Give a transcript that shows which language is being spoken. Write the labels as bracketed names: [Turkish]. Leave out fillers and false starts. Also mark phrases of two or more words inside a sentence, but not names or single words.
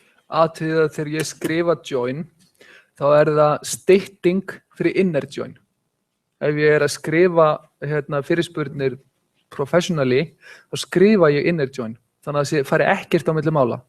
[Icelandic] atriðið að þegar ég skrifa join, þá það stytting fyrir [English] inner join. [Icelandic] Ef ég að skrifa fyrirspurnir professionally, þá skrifa ég [English] inner join. [Icelandic] Þannig að það fari ekkert á milli mála.